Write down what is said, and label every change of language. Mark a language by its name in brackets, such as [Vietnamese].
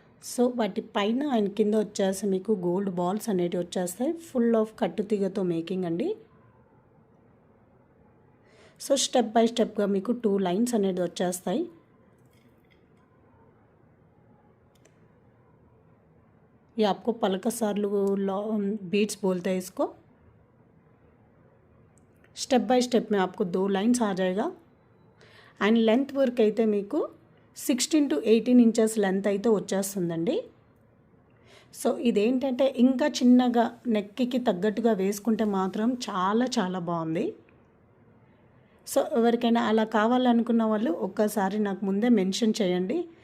[Telugu] So వాటి పైన and కింద వచ్చేసి మీకు గోల్డ్ బాల్స్ అనేటివి వచ్చేస్తాయి. ఫుల్ ఆఫ్ కట్టుతీగతో మేకింగ్ అండి. సో స్టెప్ బై స్టెప్గా మీకు 2 లైన్స్ అనేది వచ్చేస్తాయి. [Hindi] ये आपको पलकसार्लू बीट्स बोलते हैं इसको. स्टेप बाय स्टेप में आपको 2 लाइन्स आ जाएगा. [Telugu] అండ్ లెంత్ వర్క్ అయితే మీకు 16 to 18 ఇంచెస్ లెంత్ అయితే వచ్చేస్తుందండి. సో ఇదేంటంటే ఇంకా చిన్నగా నెక్కి తగ్గట్టుగా వేసుకుంటే మాత్రం చాలా చాలా బాగుంది. సో ఎవరికైనా అలా కావాలనుకున్న వాళ్ళు ఒక్కసారి నాకు ముందే మెన్షన్ చేయండి.